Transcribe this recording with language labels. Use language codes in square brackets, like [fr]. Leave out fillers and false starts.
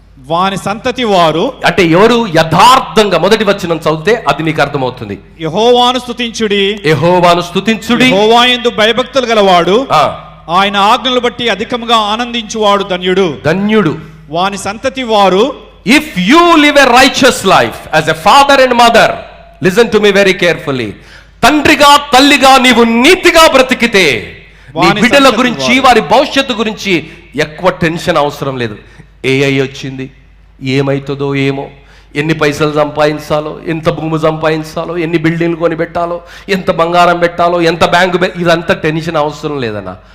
[te] వాని సంతతి వారు అంటే ఎవరు? యథార్థంగా మొదటి వచనం చదివితే అది మీకు అర్థమవుతుంది. యెహోవాను స్తుతించుడి, యెహోవా యందు భయభక్తులు గలవాడు, ఆయన ఆజ్ఞలు బట్టి అధికముగా ఆనందించువాడు ధన్యుడు. వాని సంతతి వారు [en] If you live a righteous life as a father and mother, listen to me very carefully. [te] తండ్రిగా తల్లిగా నీవు నీతిగా బ్రతికితే నీ బిడ్డల గురించి వారి భవిష్యత్తు గురించి ఎక్కువ టెన్షన్ అవసరం లేదు. ఏఐ వచ్చింది, ఏమైతుందో ఏమో, ఎన్ని పైసలు సంపాదించాలో, ఎంత భూమి సంపాదించాలో, ఎన్ని బిల్డింగ్లు కొని పెట్టాలో, ఎంత బంగారం పెట్టాలో, ఎంత బ్యాంకు ఇదంతా టెన్షన్ అవసరం లేదన్న.